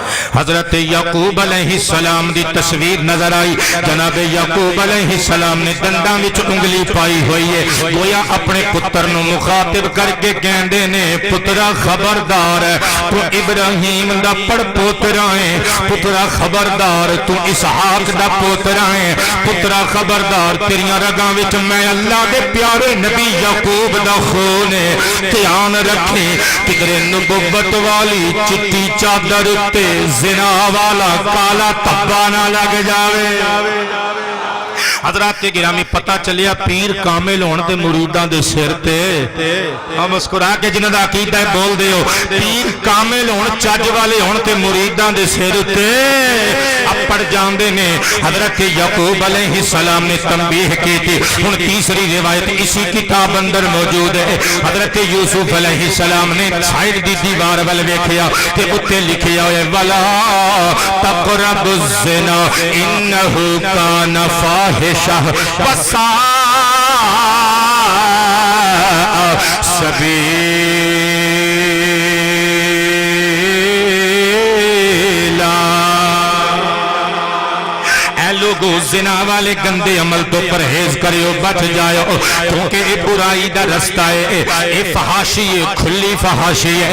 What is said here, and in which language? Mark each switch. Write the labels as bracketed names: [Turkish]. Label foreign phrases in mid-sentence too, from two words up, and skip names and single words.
[Punjabi] حضرت یعقوب علیہ السلام دی تصویر نظر آئی. جناب یعقوب علیہ السلام نے دنداں وچ انگلی پائی ہوئی ہے, گویا اپنے پتر نو مخاطب کر کے کہندے نے پترا خبردار تو ابراہیم دا پڑ پوترا ہے, پترا خبردار تو اسحاق دا پوترا ہے, پترا خبردار تیریاں رگاں وچ میں اللہ دے پیارے نبی یعقوب دا خون ہے. دھیان رکھیں کدھر نبوت والی چٹی چادر تے زنا والا کالا تبا نہ لگ جاوے. حضرات گرامی پتہ چلیا پیر کامل ہون تے مریداں دے سر تے ہم مسکرا کے جنہاں دا عقیدہ ہے بول دیو, پیر کامل ہون چج والے ہون تے مریداں دے سر تے اپڑ جاندے نے. [Urdu] حضرت یعقوب علیہ السلام نے تنبیہ کی تھی. [Punjabi] ہن تیسری روایت اسی کتاب اندر موجود ہے. حضرت یوسف علیہ السلام نے سائڈ دی دیوار ول ویکھیا تے اوتے لکھیا ہوئے [Arabic] ولا تقربوا الزنا انه کان فاحشہ وساء سبیلا. [Punjabi] لوگو زنا والے گندے عمل تو پرہیز کریو, بچ جائو, کیونکہ یہ برائی دا رستہ ہے, یہ فحاشی ہے, کھلی فحاشی ہے.